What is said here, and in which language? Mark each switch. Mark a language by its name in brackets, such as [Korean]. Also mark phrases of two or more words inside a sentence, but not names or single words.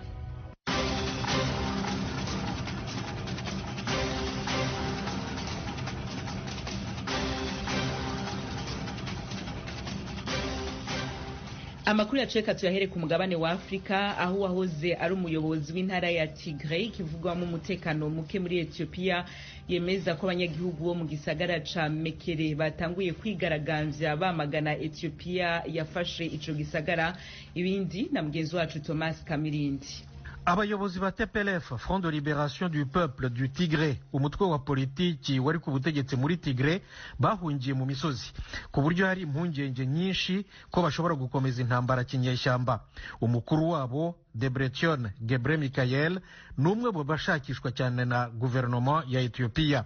[Rundi] Amakuru yaceka tuyahere ku mugabane wa Afrika aho wahoze ari umuyobozi w'intara ya Tigray kivugwamo umutekano muke muri Ethiopia yemeza ko abanyagihugu bo mu gisagara ca Mekere batanguye kwigaragambya bamagana Ethiopia yafashe ico gisagara. [Kinyarwanda] Ibindi na mugenzi wacu Thomas Kamirindi. Abayobozi ba TPLF, Front de Libération du Peuple du Tigray, umutwe wa politiki wari ku butegetsi muri Tigray, bahungiye mu misozi ku buryo hari impungenge nyinshi ko bashobora gukomeza intambara kinyeshyamba. Umukuru wabo Debretsion Gebremichael numwe mu bashakishwa cyane na guverinoma ya Ethiopia.